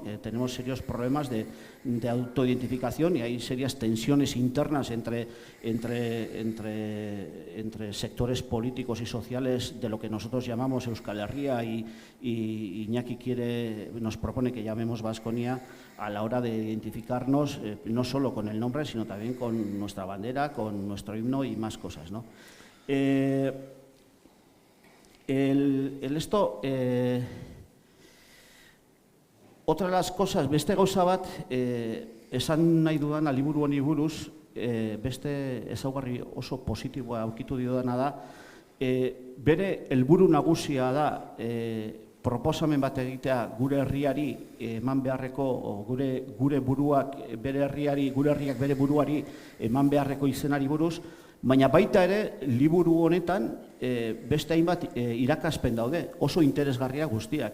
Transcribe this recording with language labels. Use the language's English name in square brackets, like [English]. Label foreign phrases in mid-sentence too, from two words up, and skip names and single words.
[Spanish] Que tenemos serios problemas de autoidentificación y hay serias tensiones internas entre sectores políticos y sociales de lo que nosotros llamamos Euskal Herria y Iñaki nos propone que llamemos Baskonia a la hora de identificarnos no solo con el nombre, sino también con nuestra bandera, con nuestro himno y más cosas, ¿no? Otra de las cosas, [Basque] beste gauza bat, esan nahi dudana liburu honi buruz, beste ezaugarri oso positiboa aurkitu dudana da, bere helburu nagusia da proposamen bat egitea gure herriari eman beharreko, gure buruak bere herriari, gure herriak bere buruari eman beharreko izenari buruz, baina baita ere, liburu honetan beste hainbat irakaspen daude, oso interesgarria guztiak.